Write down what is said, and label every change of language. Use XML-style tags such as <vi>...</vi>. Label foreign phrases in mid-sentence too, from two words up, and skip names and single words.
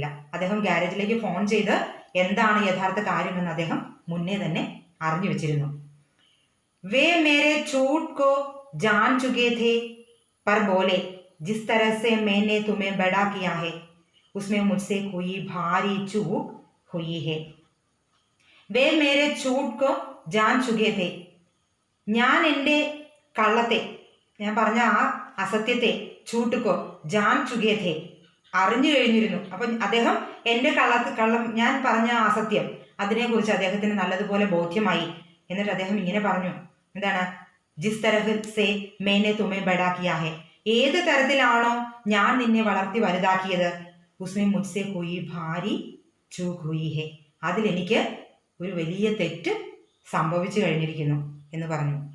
<ml>അദ്ദേഹം ഗാരേജിലേക്ക് ഫോൺ ചെയ്ത് എന്താണ് യഥാർത്ഥ കാര്യമെന്ന് അദ്ദേഹം മുന്നേ തന്നെ അറിഞ്ഞു വെച്ചിരുന്നു.</ml> <hi>वे मेरे झूठ को जान चुके थे पर बोले, जिस तरह से मैंने तुम्हें बड़ा किया है उसमें मुझसे कोई भारी चूक हुई है. वे मेरे झूठ को जान चुके थे.</hi> <ml>ഞാൻ എൻ്റെ കള്ളത്തെ, ഞാൻ പറഞ്ഞ ആ അസത്യത്തെ,</ml> <hi>झूठ को जान चुके थे,</hi> <ml>അറിഞ്ഞു കഴിഞ്ഞിരുന്നു. അപ്പം അദ്ദേഹം എൻ്റെ കള്ളം, ഞാൻ പറഞ്ഞ അസത്യം, അതിനെക്കുറിച്ച് അദ്ദേഹത്തിന് നല്ലതുപോലെ ബോധ്യമായി. എന്നിട്ട് അദ്ദേഹം ഇങ്ങനെ പറഞ്ഞു, എന്താണ്?</ml> <hi>जिस तरह से मैंने तुम्हें बड़ा किया है,</hi> <ml>ഏത് തരത്തിലാണോ ഞാൻ നിന്നെ വളർത്തി വലുതാക്കിയത്,</ml> <hi>उसमें मुझसे कोई भारी चूक हुई है,</hi> <ml>അതിലെനിക്ക് ഒരു വലിയ തെറ്റ് സംഭവിച്ചു കഴിഞ്ഞിരിക്കുന്നു എന്ന് പറഞ്ഞു.</ml>